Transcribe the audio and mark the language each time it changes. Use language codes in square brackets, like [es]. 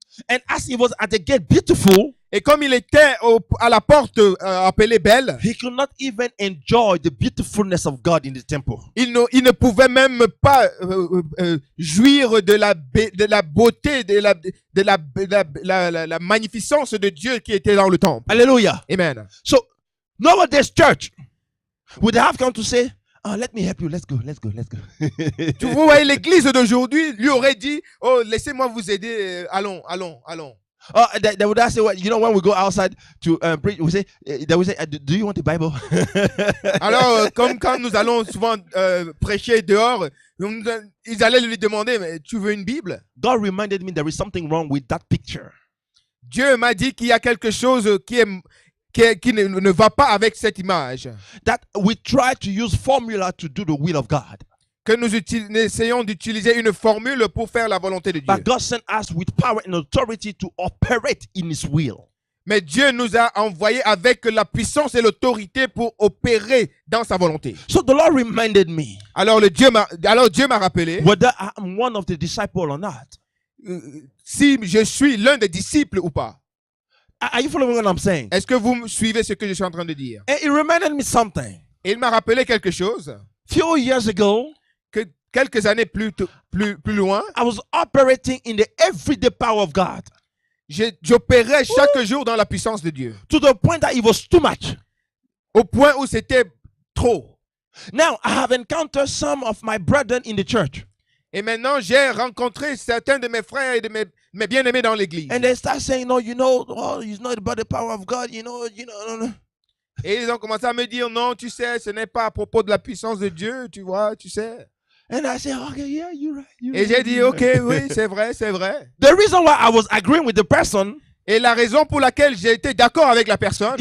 [en] And as he was at the gate Beautiful, [fr] Et comme il était à la porte appelée Belle, [en] he could not even enjoy the beautifulness of God in the temple. [fr] il ne pouvait même pas jouir de la beauté, de la magnificence de Dieu qui était dans le temple. [en] Hallelujah. Amen. So nowadays church would have come to say, oh, let me help you. Let's go. [fr] Vous voyez, l'église d'aujourd'hui lui aurait dit, oh, laissez-moi vous aider, allons. [en] Oh, they would ask, you know, when we go outside to preach, we say, they would say, do you want a Bible? [fr] Alors, comme quand nous allons souvent prêcher dehors, ils allaient lui demander, mais tu veux une Bible? [en] God reminded me there is something wrong with that picture. [fr] Dieu m'a dit qu'il y a quelque chose qui ne va pas avec cette image. [en] That we try to use formula to do the will of God. [fr] Que nous essayons d'utiliser une formule pour faire la volonté de Dieu. [en] But God sent us with power and authority to operate in His will. [fr] Mais Dieu nous a envoyés avec la puissance et l'autorité pour opérer dans sa volonté. [en] So the Lord reminded me [fr] Alors Dieu m'a rappelé, [en] whether I'm one of the disciples or not. [fr] Si je suis l'un des disciples ou pas. [en] Are you following what I'm saying? [fr] Est-ce que vous suivez ce que je suis en train de dire? [en] And it reminded me something. [fr] Et il m'a rappelé quelque chose. [en] Few years ago, [fr] Que quelques années plus loin, [en] I was operating in the everyday power of God [fr] j'opérais chaque jour dans la puissance de Dieu. [en] to the point that it was too much. [fr] Au point où c'était trop. [en] Now, I have encountered some of my brethren in the church. [fr] Et maintenant, j'ai rencontré certains de mes frères et de mes bien-aimés dans l'église. [en] And they start saying, no, you know, oh, it's not about the power of God, you know. [fr] Et ils ont commencé à me dire, non, tu sais, ce n'est pas à propos de la puissance de Dieu, tu vois, tu sais. [en] And I said, okay, yeah, you're right. [fr] Et j'ai dit, ok, oui, c'est vrai. [en] The reason why I was agreeing with the person, [fr] Et la raison pour laquelle j'ai été d'accord avec la personne,